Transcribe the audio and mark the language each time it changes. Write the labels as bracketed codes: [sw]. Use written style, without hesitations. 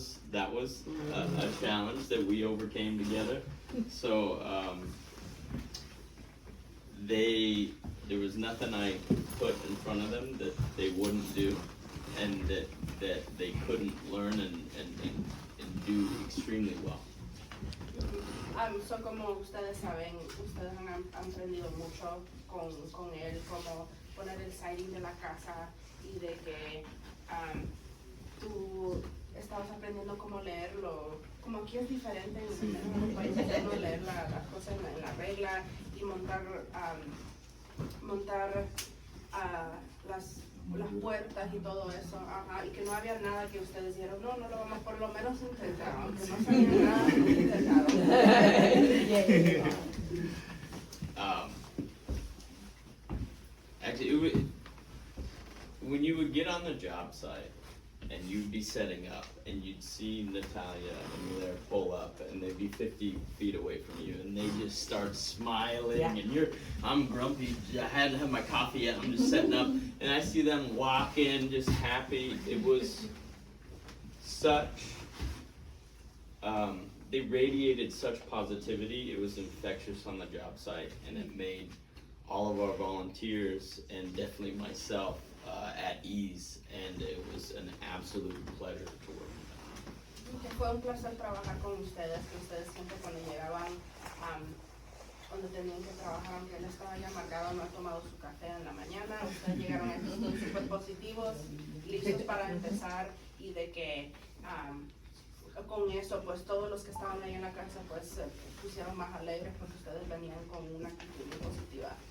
[en] That was a challenge that we overcame together. So there was nothing I put in front of them that they wouldn't do, and that they couldn't learn and do extremely well. [es] So, como ustedes saben, ustedes han aprendido mucho con él, como poner el siding de la casa, y de que tú estabas aprendiendo cómo leerlo. Como aquí es diferente en otros países, no leer las cosas en la regla y montar las puertas y todo eso, y que no había nada que ustedes dijeron, no lo vamos por lo menos a intentar, aunque no sabía nada, intentado. [en] Actually, when you would get on the job site and you'd be setting up and you'd see Natalia and Hilaire pull up and they'd be 50 feet away from you and they just start smiling, and I'm grumpy, I hadn't had my coffee yet, I'm just setting up, and I see them walk in just happy. It was such, they radiated such positivity. It was infectious on the job site, and it made all of our volunteers and definitely myself at ease, and it was an absolute pleasure to work with them. [es] Que fue un placer trabajar con ustedes, que ustedes siempre cuando llegaban, cuando tenían que trabajar, aunque él estaba ya amargado, no ha tomado su café en la mañana, ustedes llegaron aquí súper positivos, listos para empezar, y de que con eso, pues todos los que estaban ahí en la casa, pues se pusieron más alegres porque ustedes venían con una actitud muy positiva.